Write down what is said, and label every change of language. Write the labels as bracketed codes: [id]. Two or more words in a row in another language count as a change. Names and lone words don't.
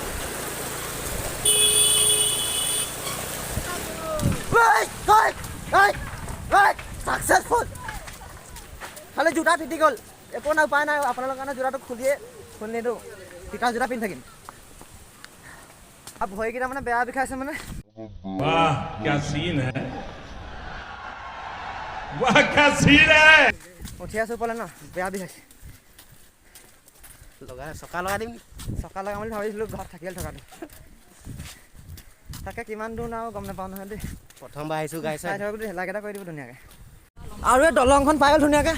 [as] ছাকচেছফুল। খালি জোতা তিতি গ'ল, একো নাই, উপায় নাই। আপোনালোকৰ কাৰণে জোতাটো খুলি নিদিওঁ, তিতা জোতা পিন্ধি থাকিম। আৰু ভৰিকেইটা মানে বেয়া বিষাইছে মানে। [hi] वाह क्या सीन है, वाह क्या सीन है। [as] উঠি আছোঁ ওপৰলৈ ন, বেয়া বিষাইছে। চকা লগাই দিম, চকা লগাম বুলি ভাবিছিলোঁ, ঘৰত থাকিল থকাটো। তাকে কিমান দূৰ নাও গম নাপাওঁ নহয় দেই। প্ৰথমবাৰ আহিছোঁ গাই চাই থাকক দেই, লাইক এটা কৰি দিব ধুনীয়াকৈ। আৰু এই দলংখন পাই গ'ল ধুনীয়াকৈ।